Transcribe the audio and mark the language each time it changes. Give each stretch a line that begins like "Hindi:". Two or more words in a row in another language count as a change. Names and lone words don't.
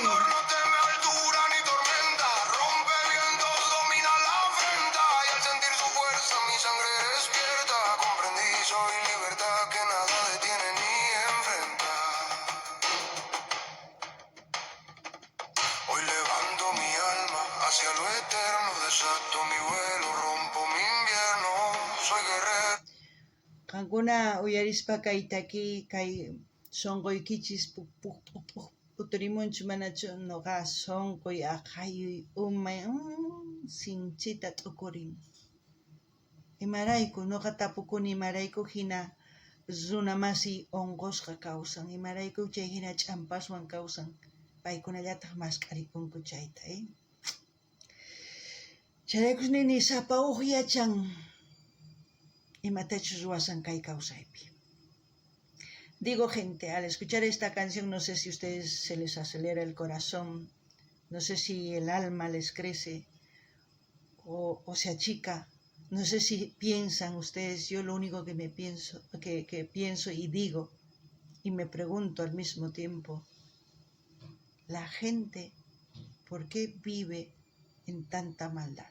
Spanish: No teme altura ni tormenta, rompe vientos, domina la afrenta, y al sentir su fuerza mi sangre despierta, comprendí soy libertad que nada detiene ni enfrenta. Hoy levanto mi alma hacia lo eterno, desato mi vuelo, rompo mi invierno, soy guerrero.
Quechua: Qankuna uyarispa kay taki kay sonqoykichis uturimunchu manachu noqa sonqoy aqhayuy umay sinchita t'ukurin. Imarayku noqa tapukuni imarayku hina runa masiy unqusqa kawsan, imarayku chay hina ch'ampaswan kawsan, paykunallataq maskharikunku chayta, Chayraykun nini sapa huk yachan imatachus ruwasan kay kawsaypi.
Spanish: Digo, gente, al escuchar esta canción, no sé si a ustedes se les acelera el corazón, no sé si el alma les crece o se achica, no sé si piensan ustedes, yo lo único que pienso y digo y me pregunto al mismo tiempo, la gente, ¿por qué vive en tanta maldad?